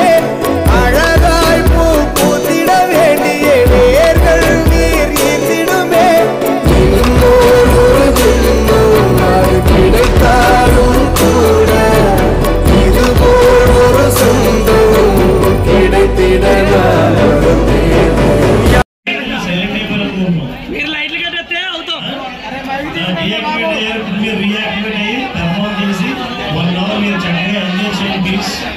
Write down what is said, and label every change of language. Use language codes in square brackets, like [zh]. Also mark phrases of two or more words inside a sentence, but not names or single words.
[ta] அழகாய் பூ பூத்திட வேண்டிய வேர்கள் நீர் ஈர்த்திடுமே. இன்னொரு நாள் கிடைத்தாலும் கூட இதுபோல் ஒரு சொந்தம் கிடைத்திட [te] మీరు లైట్లు కట్టేస్తే అవుతాం. మీరు రియాక్టివేట్ అయ్యి పర్ఫార్మ్ చేసి 1 అవర్ మీరు చక్కగా ఎంజాయ్ చేయండి ప్లీజ్.